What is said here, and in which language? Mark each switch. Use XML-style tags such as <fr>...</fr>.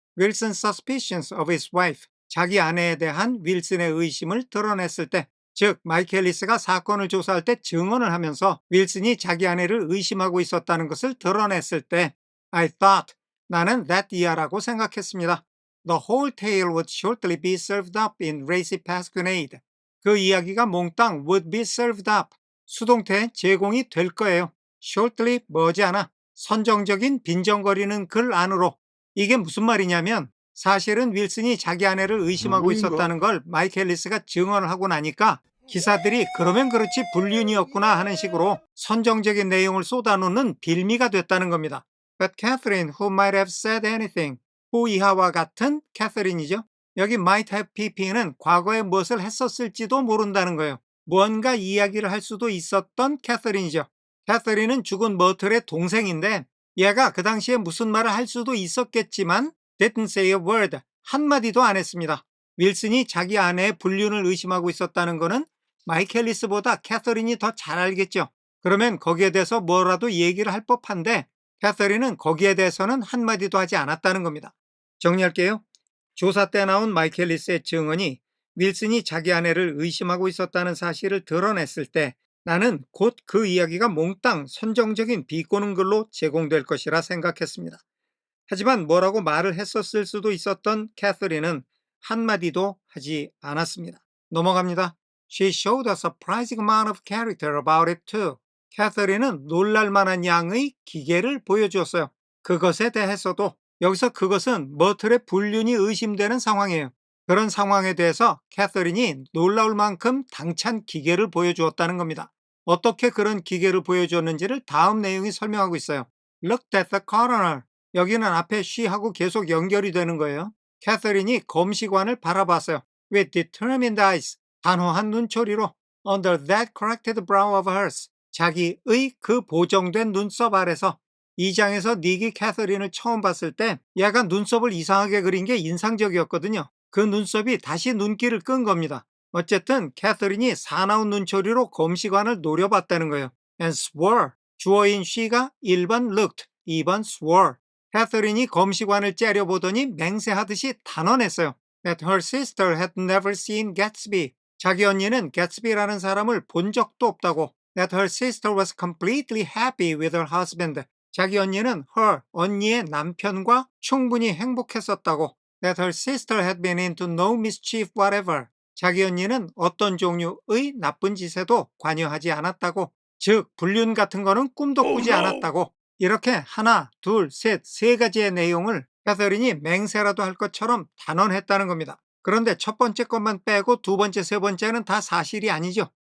<en>Wilson's suspicions of his wife,</en> <ko>자기 아내에 대한 윌슨의 의심을 드러냈을 때, 즉 마이켈리스가 사건을 조사할 때 증언을 하면서 윌슨이 자기 아내를 의심하고 있었다는 것을 드러냈을 때</ko> <en>I thought,</en> <ko>나는 that 이하라고 생각했습니다.</ko> <en>The whole tale would shortly be served up in racy pasquinade.</en> <ko>그 이야기가 몽땅</ko> <en>would be served up,</en> <ko>수동태 제공이 될 거예요. shortly 머지않아 선정적인 빈정거리는 글 안으로. 이게 무슨 말이냐면 사실은 윌슨이 자기 아내를 의심하고 있었다는 걸 마이켈리스가 증언을 하고 나니까 기사들이 그러면 그렇지 불륜이었구나 하는 식으로 선정적인 내용을 쏟아놓는 빌미가 됐다는 겁니다.</ko> <en>But Catherine, who might have said anything,</en> <ko>후 이하와 같은 캐서린이죠. 여기 might have pp는 과거에 무엇을 했었을지도 모른다는 거예요. 무언가 이야기를 할 수도 있었던 캐서린이죠. 캐서린은 죽은 머틀의 동생인데 얘가 그 당시에 무슨 말을 할 수도 있었겠지만</ko> <en>didn't say a word,</en> <ko>한마디도 안 했습니다. 윌슨이 자기 아내의 불륜을 의심하고 있었다는 거는 마이켈리스보다 캐서린이 더 잘 알겠죠. 그러면 거기에 대해서 뭐라도 얘기를 할 법한데 캐서린은 거기에 대해서는 한마디도 하지 않았다는 겁니다. 정리할게요. 조사 때 나온 마이켈리스의 증언이 윌슨이 자기 아내를 의심하고 있었다는 사실을 드러냈을 때 나는 곧 그 이야기가 몽땅 선정적인 비꼬는 글로 제공될 것이라 생각했습니다. 하지만 뭐라고 말을 했었을 수도 있었던 캐서린은 한마디도 하지 않았습니다. 넘어갑니다.</ko> <en>She showed a surprising amount of character about it too.</en> <ko>캐서린은 놀랄만한 양의 기계를 보여주었어요. 그것에 대해서도. 여기서 그것은 머틀의 불륜이 의심되는 상황이에요. 그런 상황에 대해서 캐서린이 놀라울 만큼 당찬 기계를 보여주었다는 겁니다. 어떻게 그런 기계를 보여주었는지를 다음 내용이 설명하고 있어요.</ko> <en>Looked at the coroner.</en> <ko>여기는 앞에 she하고 계속 연결이 되는 거예요. 캐서린이 검시관을 바라봤어요.</ko> <en>With determined eyes,</en> <ko>단호한 눈초리로</ko> <en>under that corrected brow of hers,</en> <ko>자기의 그 보정된 눈썹 아래서. 이 장에서 닉이 캐서린을 처음 봤을 때 얘가 눈썹을 이상하게 그린 게 인상적이었거든요. 그 눈썹이 다시 눈길을 끈 겁니다. 어쨌든 캐서린이 사나운 눈초리로 검시관을 노려봤다는 거예요.</ko> <en>And swore,</en> <ko>주어인 she가 1번 looked, 2번 swore. 캐서린이 검시관을 째려보더니 맹세하듯이 단언했어요.</ko> <en>That her sister had never seen Gatsby.</en> <ko>자기 언니는 개츠비라는 사람을 본 적도 없다고.</ko> <en>That her sister was completely happy with her husband.</en> <ko>자기 언니는 her, 언니의 남편과 충분히 행복했었다고.</ko> <en>That her sister had been into no mischief whatever.</en> <ko>자기 언니는 어떤 종류의 나쁜 짓에도 관여하지 않았다고. 즉 불륜 같은 거는 꿈도 꾸지 않았다고. 이렇게 하나, 둘, 셋, 세 가지의 내용을 캐서린이 맹세라도 할 것처럼 단언했다는 겁니다. 그런데 첫 번째 것만 빼고 두 번째, 세 번째는 다 사실이 아니죠.</ko>